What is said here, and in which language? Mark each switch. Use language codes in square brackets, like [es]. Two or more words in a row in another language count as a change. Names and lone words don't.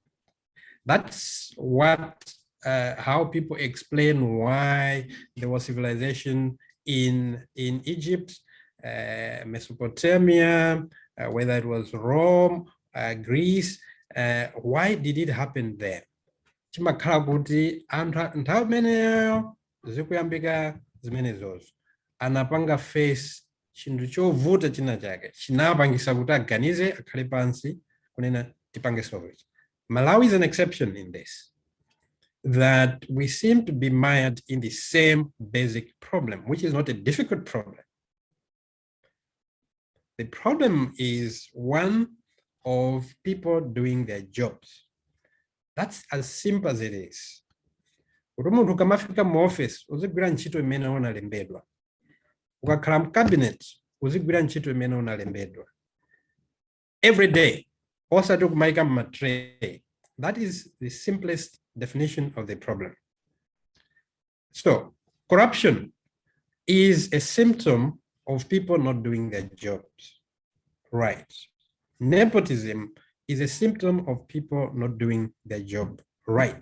[en] That's what how people explain why there was civilization in Egypt, Mesopotamia, whether it was Rome, Greece. Why did it happen there? [ny] Chimakhala kuti anthu nthawi imeneyo zikuyambika zimene zozo anapanga face chinthu chovuta china chake chinapangisa kuti aganize akhale pansi kunena tipange solve. [en] Malawi is an exception in this, that we seem to be mired in the same basic problem, which is not a difficult problem. The problem is one of people doing their jobs. That's as simple as it is. [ny] Umuntu ukamafika mu office uzigwira ntchito imene unalembedwa. Ukakhala mu cabinet uzigwira ntchito imene unalembedwa. [en] Every day, [ny] osati kumaika mu tray. [en] That is the simplest definition of the problem. So, corruption is a symptom of people not doing their jobs right. Nepotism is a symptom of people not doing their job right.